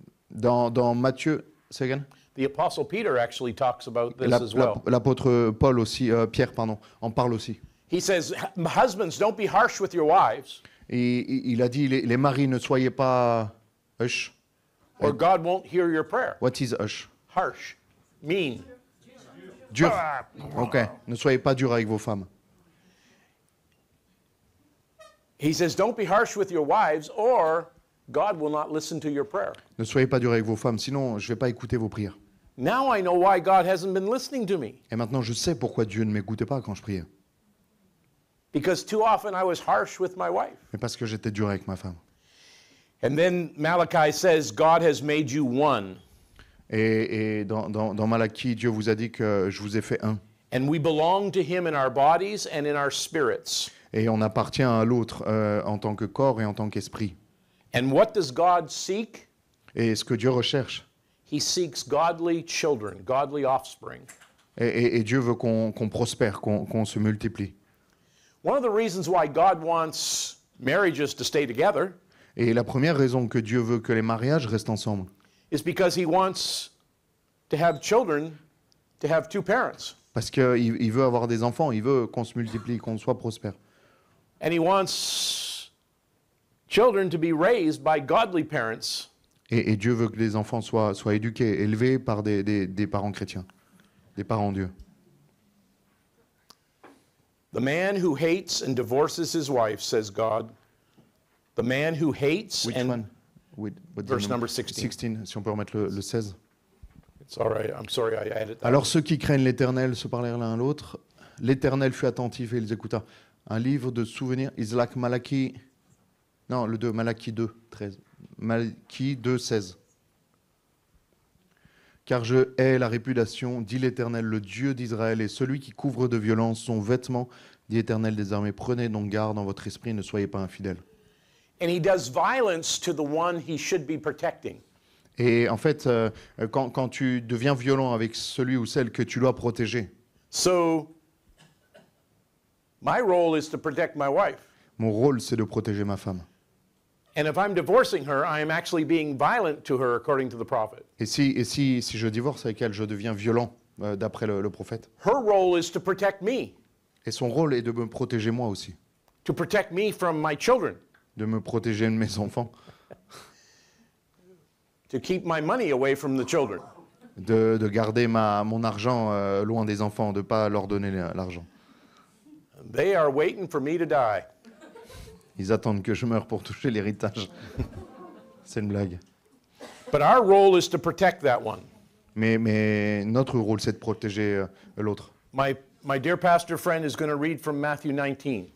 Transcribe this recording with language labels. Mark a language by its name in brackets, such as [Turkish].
[French] Dans Matthieu, c'est [English] again? The Apostle Peter actually talks about this as well. [French] L'apôtre Paul aussi, Pierre, pardon, en parle aussi. [English] He says, husbands, don't be harsh with your wives, [French] Et il a dit, les maris, ne soyez pas hush. [English] or God won't hear your prayer. What is hush? Harsh, mean. [French] Dur. Ok. Ne soyez pas dur avec vos femmes. [English] He says, don't be harsh with your wives, or God will not listen to your prayer. [French] Ne soyez pas dur avec vos femmes, sinon je ne vais pas écouter vos prières. [English] Now I know why God hasn't been listening to me. [French] Et maintenant, je sais pourquoi Dieu ne m'écoutait pas quand je priais. [English] Because too often I was harsh with my wife. [French] Mais parce que j'étais dur avec ma femme. [English] And then Malachi says, God has made you one. [French] Et dans Malachie, Dieu vous a dit que je vous ai fait un. [English] And we belong to him in our bodies and in our spirits. [French] Et on appartient à l'autre en tant que corps et en tant qu'esprit. [English] And what does God seek? [French] Et ce que Dieu recherche, [English] He seeks godly children, godly offspring. [French] et Dieu veut qu'on prospère, qu'on se multiplie. [English] One of the reasons why God wants marriages to stay together [French] Et la première raison que Dieu veut que les mariages restent ensemble, [English] is because he wants to have children to have two parents. [French] parce qu'il veut avoir des enfants, il veut qu'on se multiplie, qu'on soit prospère. [English] And he wants children to be raised by godly parents. [French] Et Dieu veut que les enfants soient éduqués, élevés par des parents chrétiens, des parents Dieu. [English] The man who hates and divorces his wife, says God. The man who hates Which and... one? What's the Verse number 16. [French] 16, si on peut remettre le 16. [English] It's all right. I'm sorry I added that. [French] Alors ceux qui craignent l'Éternel se parlèrent l'un à l'autre. L'Éternel fut attentif et ils écouta. Un livre de souvenirs, Isaac Malachie, non, le 2, Malachie 2, 13. Malachie 2, 16. Car je hais la réputation, dit l'Éternel, le Dieu d'Israël, et celui qui couvre de violence son vêtement, dit l'Éternel des armées. Prenez donc garde en votre esprit, ne soyez pas infidèles. [English] And he does violence to the one he should be protecting. [French] Et en fait, quand tu deviens violent avec celui ou celle que tu dois protéger, [English] So, my role is to protect my wife. [French] mon rôle, c'est de protéger ma femme. [English] And if I'm divorcing her, I am actually being violent to her according to the prophet. [French] Et si je divorce avec elle, je deviens violent, d'après le prophète. [English] Her role is to protect me, [French] Et son rôle est de me protéger moi aussi, [English] to protect me from my children, [French] de me protéger de mes enfants, [English] to keep my money away from the children. [French] de garder mon argent loin des enfants, de ne pas leur donner l'argent. [English] They are waiting for me to die. [French] Ils attendent que je meure pour toucher l'héritage. C'est une blague. [English] But our role is to protect that one. [French] Mais notre rôle, c'est de protéger l'autre. [English] My dear pastor friend is going to read from Matthew 19.